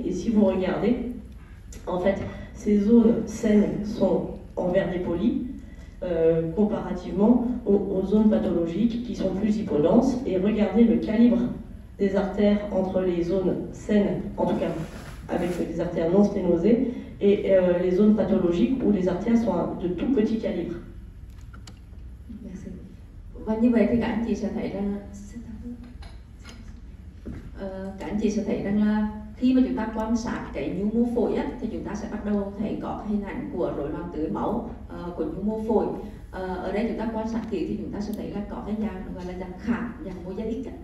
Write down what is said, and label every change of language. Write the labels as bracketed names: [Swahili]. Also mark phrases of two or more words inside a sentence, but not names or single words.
[French] Et si vous regardez, en fait, ces zones saines sont en vert dépoli, comparativement aux zones pathologiques qui sont plus hypodenses. Et regardez le calibre des artères entre les zones saines, en tout cas avec des artères non sténosées, et les zones pathologiques où les artères sont de tout petit calibre. Merci. [Vietnamese] Và như vậy thì các anh chị sẽ thấy rằng các anh chị sẽ thấy rằng là khi mà chúng ta quan sát cái nhu mô phổi á, thì chúng ta sẽ bắt đầu thấy có cái hình ảnh của rối loạn tưới máu của nhu mô phổi. Ở đây chúng ta quan sát kỹ thì chúng ta sẽ thấy là có cái dạng gọi là dạng khảm, dạng mosaic á.